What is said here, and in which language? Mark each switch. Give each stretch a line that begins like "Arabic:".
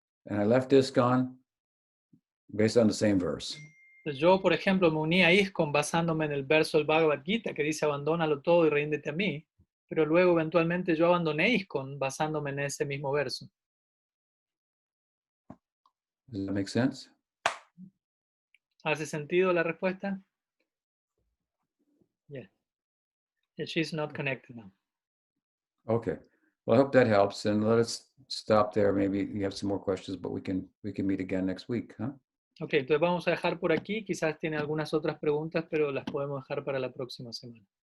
English: I left ISKCON based on the same verse.
Spanish: Yo, por ejemplo, me uní a ISKCON basándome en el verso del Bhagavad Gita que dice abandónalo todo y ríndete a mí, pero luego eventualmente yo abandoné ISKCON basándome en ese mismo verso.
English: Does that make sense?
Spanish: ¿Hace sentido la respuesta?
English: Yeah. She's not connected now. Okay. Well, I hope that helps, and let us stop there. Maybe you have some more questions, but we can meet again next week, huh?
Spanish: Okay, entonces vamos a dejar por aquí. Quizás tiene algunas otras preguntas, pero las podemos dejar para la próxima semana.